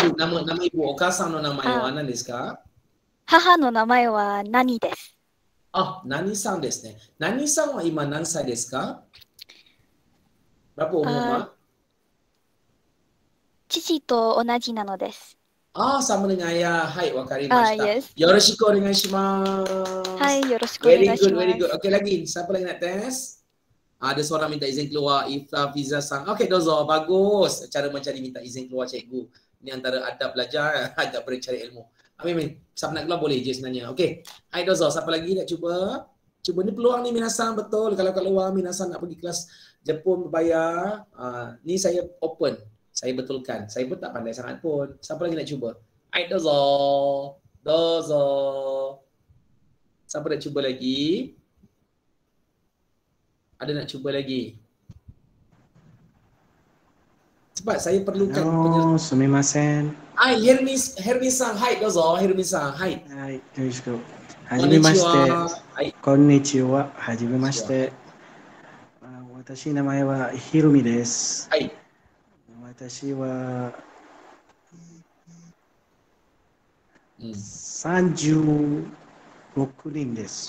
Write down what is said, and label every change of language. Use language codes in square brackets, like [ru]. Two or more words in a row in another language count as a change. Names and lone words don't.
[ja] お母さんの名前は何ですか？母の名前はナニです。あ、ナニさんですね。ナニさんは今何歳ですか ？ [ms] Berapa umur? [ja] 父と同じなのです。 [ms] sama dengan ayah. Hai, [ja] わかりました。 [en] Yes. [ja] よろしくお願いします。はい、よろしくお願いします。 [en] Very good. [ms] Okay, lagi. Siapa lagi nak tes? Ada seorang minta izin keluar. Ifta Fiza Sang. Okay, dozo. Bagus. Cara mencari minta izin keluar cikgu. Ini antara adab belajar, adab mencari ilmu. Amin. Siapa nak keluar boleh je sebenarnya. Okay. [ja] はい、どうぞ. [ms] Siapa lagi nak cuba? Cuba ni peluang ni minasan betul. Kalau kat luar minasan nak pergi kelas Jepun berbayar. Ni saya open. Saya betulkan. Saya pun tak pandai sangat pun. Siapa lagi nak cuba? Hai, dozo. Siapa nak cuba lagi? Ada nak cuba lagi? Cepat, saya perlukan penyertaan. [ja] Sumimasen. Hai, Hermi-san. Hai, dozo. Hermi-san. Hai. はい、よろしく。はじめまして。こんにちは. はじめまして。私名前は Hirumi です. Hai. 私は 36人です。